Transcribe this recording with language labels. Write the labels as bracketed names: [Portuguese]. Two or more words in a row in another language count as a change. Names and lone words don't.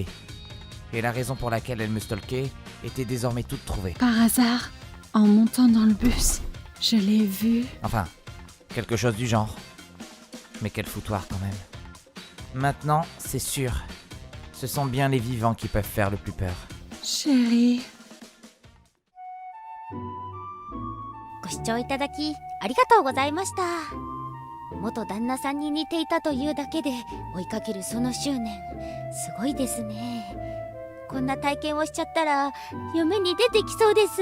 [French] Et la raison pour laquelle elle me stalkait était désormais toute trouvée. Par hasard, en montant dans le bus, je l'ai vue. Enfin, quelque chose du genre. Mais quel foutoir quand même. Maintenant, c'est sûr. Ce sont bien les vivants qui peuvent faire le plus peur. Chérie. [Japanese] ご視聴いただきありがとうございました。元旦那さんに似ていたというだけで追いかけるその執念、すごいですね。こんな体験をしちゃったら夢に出てきそうです。